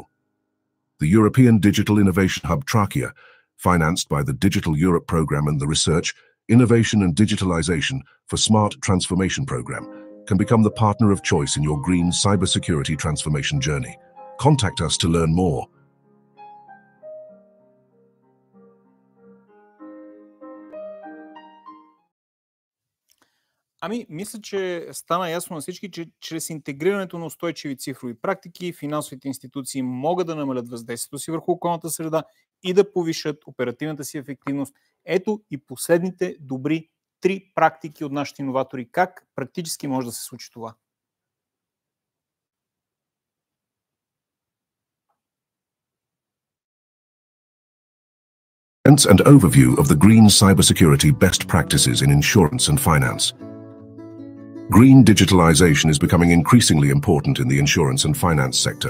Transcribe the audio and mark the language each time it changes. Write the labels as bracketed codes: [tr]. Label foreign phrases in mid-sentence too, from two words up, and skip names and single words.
[en] The European Digital Innovation Hub Trachea, financed by the Digital Europe Programme and the Research, Innovation and Digitalization for Smart Transformation Programme, can become the partner of choice in your green cybersecurity transformation journey. Contact us to learn more. [bg] Ами, мисля, че стана ясно на всички, че чрез интегрирането на устойчиви цифрови практики, финансовите институции могат да намалят въздействието си върху околната среда и да повишат оперативната си ефективност. Ето и последните добри 3 практики от нашите иноватори. Как практически може да се случи това? [en] And overview of the green cybersecurity best practices in insurance and finance. Green digitalization is becoming increasingly important in the insurance and finance sector.